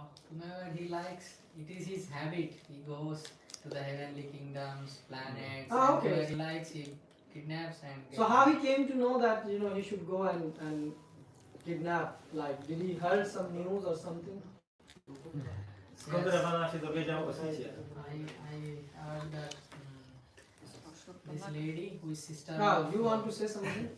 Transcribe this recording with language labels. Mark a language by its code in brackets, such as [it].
[en] Whenever he likes, it is his habit. He goes to the heavenly kingdoms, planets, Ah, okay. where he likes, he kidnaps and So how he came to know that he should go and kidnap? Like, did he heard some news or something? [pl] Skąd Rawana się dowiedział o Sicie? [en] I heard that this lady who is sister Ah, of, you want to say something?